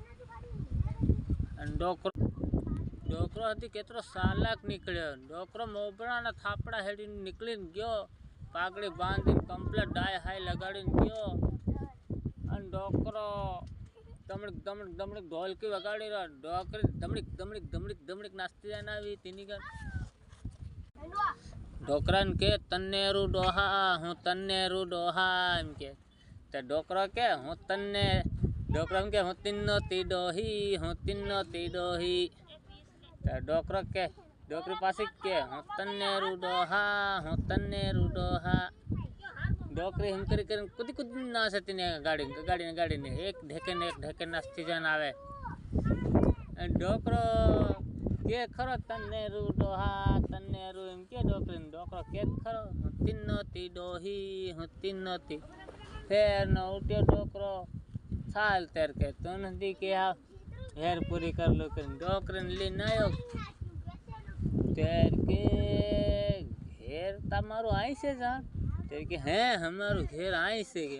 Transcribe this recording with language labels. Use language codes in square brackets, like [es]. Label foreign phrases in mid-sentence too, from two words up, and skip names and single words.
[bhb] डोकरो हती केतरो सालाक निकळ्यो। डोकरो मोबरा ना थापड़ा हेडी निकली गयो, पागड़ी बांधी कम्प्लेट डाय हाई लगाड़ी गयो। अन डोकरो दमड़क दमड़क दमड़क ढोलकी वगाड़ी रहा। डोकरी दमड़क दमड़क दमड़क दमड़क नाचती जाने आवी तीनी का। डोकरा ने के तन्नेरू डोहा हूँ तन्नेरू डोहा एम के। ते डोकरो के हूँ तन्ने, डोकरा के हूँ तिन्नो ती डोही हूँ तिन्नो ती डोही। ते डोकरो के डोकरी पासी के हूँ तन्नेरू डोहा हूँ तन्नेरू डोहा। डोकरी हम करी करी कुदी कुदी नाचे तीने गाड़ी गाड़ी ने एक ढेके नाचती जान आवे। डोकरो के खरो तन्नेरू डोहा तन्नेरू एम के डोकरी डोकरो के खरो हूँ तिन्नो ती डोही हूँ तिन्नो ती। फेर न उठ्यो डोकरो छाल तेर के तू नदी के आ हेर पूरी कर लो कर डोकरी ने ली आयो। तेर के घेर तमारो आई से जा, तेर के हैं हमारो घेर आई से गया।